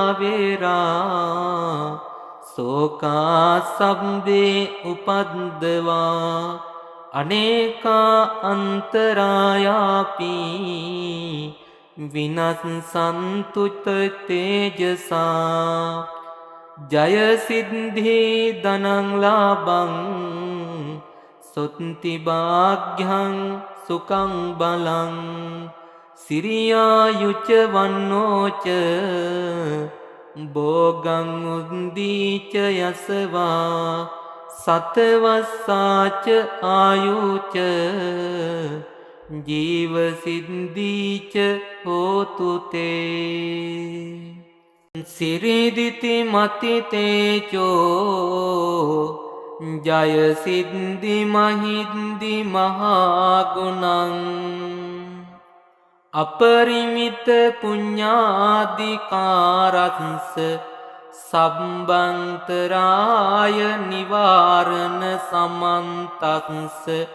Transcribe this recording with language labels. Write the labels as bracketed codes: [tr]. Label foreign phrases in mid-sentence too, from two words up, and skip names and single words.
[pi] වේරා සෝකා සම්බේ උපද්දවා අනේකා අන්තරායාපි විනස්සන්තුත තේජසා ජය සිද්ධි ධනං ලාභං සොත්ති භාග්‍යං සුඛං බලං සිරියායුච වන්නෝච භෝගං උද්දීච යසවා සතවස්සාච ආයුච ජීව සිද්ධීච හෝතු තේ සිරිදිති මති තේජෝ ජය සිද්ධි මහිද්දි මහා ගුණං අපරිමිත පුඤ්ඤාදිකාරස්ස සම්බන්තරාය නිවාරණ සමන්තස්ස